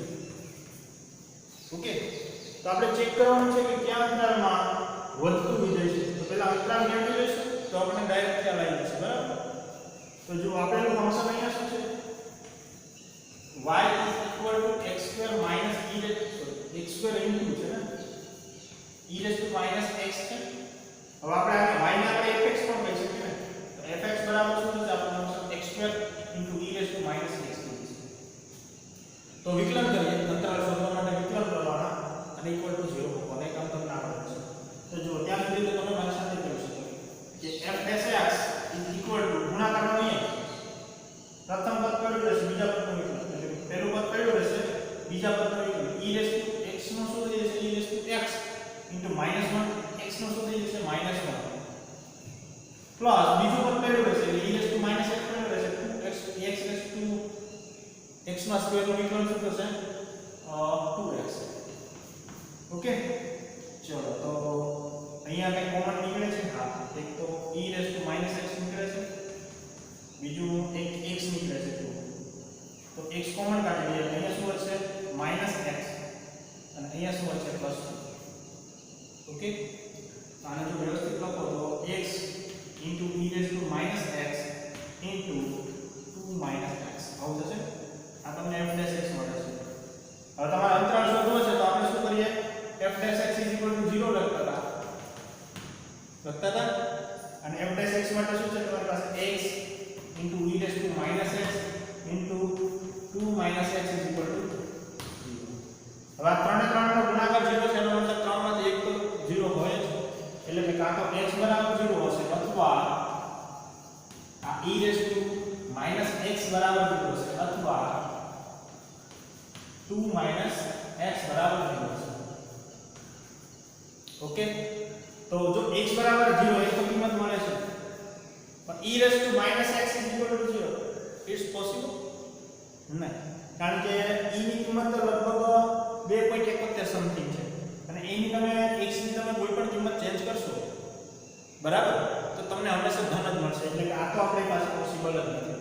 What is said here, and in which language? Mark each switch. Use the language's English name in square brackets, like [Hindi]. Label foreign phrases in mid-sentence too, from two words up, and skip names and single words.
[Gujarati] ઓકે, તો આપણે ચેક કરવાનું છે કે કયા અંતરાલમાં વધતું વિધેય છે. તો પહેલા અંતરાલ મેળવી લઈશું તો આપણે ડાયરેક્ટ ખ્યાલ આવી જશે. બરાબર, તો જો આપેલું ફંક્શન અહીંયા શું છે, y = x² x² into છે ને [English] e raised to minus x [Gujarati] છે. હવે આપણે આને y ને આપણે fx પણ કહી શકીએ ને, તો fx બરાબર શું થશે આપણું ફંક્શન x² [English] into e raised to minus x [Gujarati] છે. તો વિકલન કરીએ, અંતરાલ શોધવા માટે વિકલન કરવાના અને [English] equal to [Gujarati] 0 મૂકવાના. એક કામ તમને આવડે છે. તો જો ત્યાં સુધી તો તમે મારી સાથે કરી શકો કે f'(x) ગુણાકારનો નિયમ, પ્રથમ પદ કયું રહેશે, બીજા પદનું વિકલન, એટલે પહેલું પદ કયું રહેશે, બીજા પદનું વિકલન, [English] e raised to x [Gujarati] નું શું થઈ જશે, [English] e raised to x into -1 x [Gujarati] નું શું થઈ જશે, -1 પ્લસ બીજું પદ કયું રહેશે, એટલે [English] e raised to -x [Gujarati] કયું રહેશે, [English] 2x raised to x [Gujarati] ના સ્ક્વેર નું વિકલન શું થશે, 2x. ઓકે, ચલો તો અહીંયા કઈ કોમન નીકળે છે. હા, એક તો [English] e raised to -x [Gujarati] નીકળે છે, બીજું એક x નીકળે છે. તો x કોમન કાઢી લઈએ, અહીંયા શું વધશે, -x અને અહીંયા શું વધશે, +2. ઓકે, આને જો વ્યવસ્થિત લખો તો [English] x into e raised to -x into 2 - [Gujarati] x આવું થશે. આ તમને f' મળે છે. હવે તમારે અંતરાલ શોધવો છે તો આપણે શું કરીએ, f' = 0 લખતા હતા અને f' માટે શું છે, તમારી પાસે [English] x into e raised to -x into 2 - [Gujarati] x = 0. હવે આ 3 ને 3 નો ગુણાકાર 0 છે, એનો મતલબ 3 માંથી એક તો 0 હોય જ, એટલે કે કાં તો x બરાબર 0 હશે અથવા આ [English] e raised to -x [Gujarati] બરાબર 0 હશે અથવા 2 - x બરાબર 0 હશે. ઓકે, તો જો x બરાબર 0 એક તો કિંમત મળે છે, પણ [English] e raised to -x = 0 it's possible [Gujarati] નહીં, કારણ કે e ની કિંમત તો લગભગ 2.71 સમથિંગ છે અને a ની તમે x ની તમે કોઈ પણ કિંમત ચેન્જ કરશો, બરાબર, તો તમને હંમેશા ધન જ મળશે, એટલે કે આ તો આપણી પાસે પોસિબલ જ નથી.